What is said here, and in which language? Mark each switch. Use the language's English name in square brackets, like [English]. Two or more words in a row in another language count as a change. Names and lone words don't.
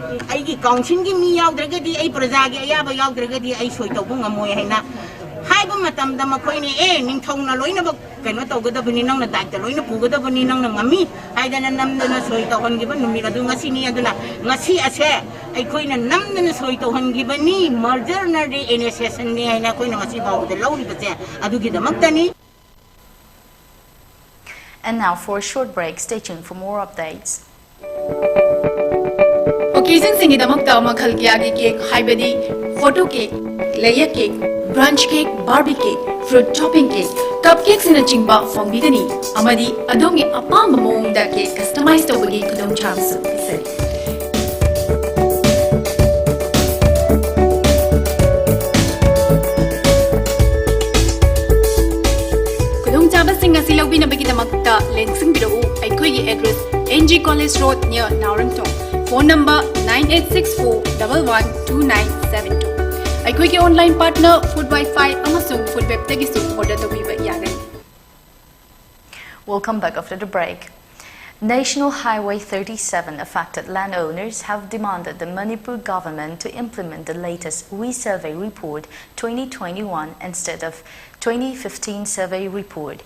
[Manipuri] ꯑꯩꯒꯤ ꯀꯥꯎꯟꯁꯤꯜꯒꯤ ꯃꯤ ꯌꯥꯎꯗ꯭ꯔꯒꯗꯤ ꯑꯩ ꯄ꯭ꯔꯖꯥꯒꯤ ꯑꯌꯥꯕ ꯌꯥꯎꯗ꯭ꯔꯒꯗꯤ ꯑꯩ ꯁꯣꯏ ꯇꯧꯕ ꯉꯝꯃꯣꯏ ꯍꯥꯏꯅ ꯍꯥꯏꯕ ꯃꯇꯝꯗ ꯃꯈꯣꯏꯅ ꯅꯤꯡꯊꯧꯅ ꯂꯣꯏꯅꯃꯛ ꯀꯩꯅꯣ ꯇꯧꯒꯗꯕꯅꯤ ꯅꯪꯅ ꯗꯥꯏꯇ ꯂꯣꯏꯅ ꯄꯨꯒꯗꯕꯅꯤ ꯅꯪꯅ ꯉꯝꯃꯤ ꯍꯥꯏꯗꯅ ꯅꯝꯗꯅ ꯁꯣꯏ ꯇꯧꯍꯟꯈꯤꯕ ꯅꯨꯃꯤꯠ ꯑꯗꯨ ꯉꯁꯤꯅꯤ ꯑꯗꯨꯅ ꯉꯁꯤ ꯑꯁꯦ ꯑꯩꯈꯣꯏꯅ ꯅꯝꯗꯅ ꯁꯣꯏ ꯇꯧꯍꯟꯈꯤꯕꯅꯤ ꯃꯔꯖꯔꯅꯔꯤ ꯑꯦꯅꯦꯁꯦꯁꯟꯅꯤ ꯍꯥꯏꯅ ꯑꯩꯈꯣꯏꯅ ꯉꯁꯤ ꯐꯥꯎꯕꯗ ꯂꯧꯔꯤꯕꯁꯦ ꯑꯗꯨꯒꯤꯗꯃꯛꯇꯅꯤ. [English] And now for a short break, stay tuned for more updates. [Manipuri] Occasion singidamakta makhal kiyagi cake haibadi [English] photo cake, layer cake, brunch cake, barbie cake, fruit topping cake, cupcakes in a [Manipuri] chingba fongbidani amadi adongi apamba mongda [English] cake customized [Manipuri] tawbagi kudong charmsu pisari. Singa silawi na bagi damakta lensing biro aikoi address NG College Road near Narangtong. [English] Phone number 9864112972. [Manipuri] Aikoi ke [English] online partner [Manipuri] Food Wi-Fi amasung Food Web tagisu order to be yagani. [English] Welcome back after the break. National Highway 37 affected landowners have demanded the Manipur government to implement the latest resurvey report 2021 instead of 2015 survey report.